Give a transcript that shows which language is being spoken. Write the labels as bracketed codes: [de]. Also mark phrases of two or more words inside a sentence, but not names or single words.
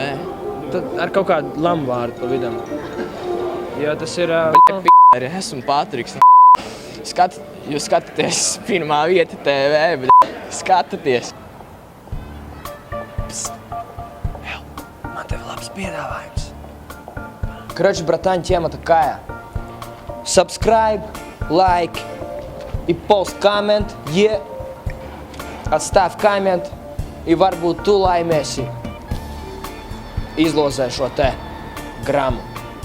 [lv] Tad ar kaut kādu lamvārdu pa vidam. Jo tas ir... Arī esmu Patriks. Jūs skatāties Pirmā vieta TV, bet skatāties. Man tev labs piedāvājums. [ru] Короче, братан, тема такая. [en] Subscribe, like и post comment, [lv] Atstāv komentu, и varbūt tu laimēsi izlozē šo te gramu.